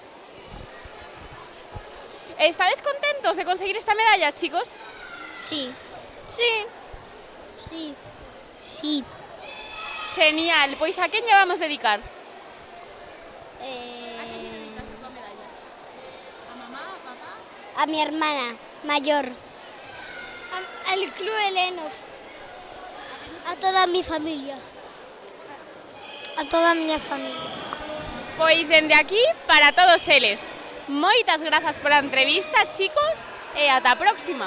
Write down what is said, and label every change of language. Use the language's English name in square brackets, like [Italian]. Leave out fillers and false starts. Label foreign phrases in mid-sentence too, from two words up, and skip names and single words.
[Galician] Estades contentos de conseguir esta medalla, chicos? Sí. Sí. Sí. Sí. Genial, pois a quen lle vamos dedicar? A quen lle dedicas a tua medalla? A mamá, a papá? [Spanish] A mi hermana mayor. Al Club Helenos. A toda mi familia. A toda mi familia. [Galician] Pois dende aquí para todos eles. Moitas grazas pola entrevista, chicos, e ata a próxima.